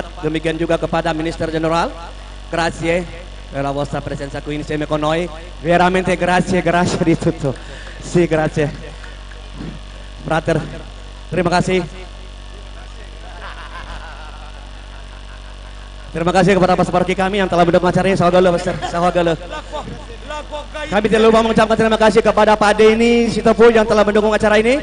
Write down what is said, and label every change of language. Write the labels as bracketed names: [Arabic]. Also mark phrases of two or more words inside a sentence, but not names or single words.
[Indonesian] Demikian juga kepada Minister General. [Italian] Grazie per la vostra presenza qui insieme con noi. Veramente grazie di tutto. Sì, grazie. [Indonesian] Frater, terima kasih. Terima kasih kepada Pastor Parki kami yang telah mendukung acara ini. Sahagala. Kami tidak lupa mengucapkan terima kasih kepada Pak Denny Sitopu yang telah mendukung acara ini.